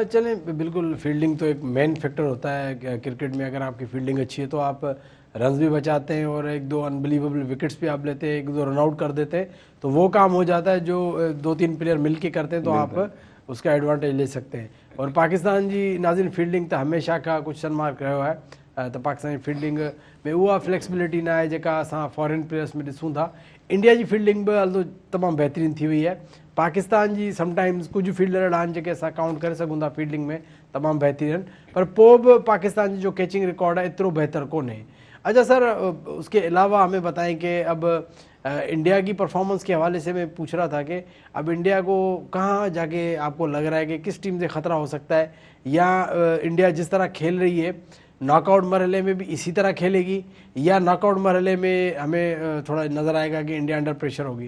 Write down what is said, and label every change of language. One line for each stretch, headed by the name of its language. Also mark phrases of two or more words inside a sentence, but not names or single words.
Hindi: चलें, बिल्कुल फील्डिंग तो एक
English: main factor
Hindi: होता है क्रिकेट में। अगर आपकी फील्डिंग अच्छी है तो आप रन्स भी बचाते हैं और एक दो
English: unbelievable wickets
Hindi: भी आप लेते हैं, एक दो
English: run out
Hindi: कर देते हैं, तो वो काम हो जाता है जो 2-3 प्लेयर मिल के करते हैं तो आप उसका एडवांटेज ले सकते हैं।
Sindhi: और पाकिस्तान जी नाज़रीन फील्डिंग तो हमेशा का कुछ मार्क रहियो आहे, तो पाकिस्तान जी फील्डिंग में उहा फ्लेक्सिबिलिटी ना आहे जेका असां
English: foreign players
Sindhi: में ॾिसूं था। इंडिया जी फील्डिंग बि हलो तमामु बहितरीनु थी वई आहे। पाकिस्तान जी समटाइम्स कुछ फील्डर अहिड़ा आहिनि जेके असां काउंट करे सघूं था फील्डिंग में तमामु बहितरीनु आहिनि, पर पोइ बि पाकिस्तान जी जो
English: catching record
Sindhi: है एतिरो बेहतर कोन्हे।
Hindi: अच्छा सर, उसके अलावा हमें बताएं कि अब इंडिया की परफॉर्मेंस के हवाले से मैं पूछ रहा था कि अब इंडिया को कहाँ जाके आपको लग रहा है कि किस टीम से ख़तरा हो सकता है, या इंडिया जिस तरह खेल रही है नॉकआउट मरहले में भी इसी तरह खेलेगी, या नॉकआउट मरहले में हमें थोड़ा नज़र आएगा कि इंडिया
English: under pressure
Hindi: होगी?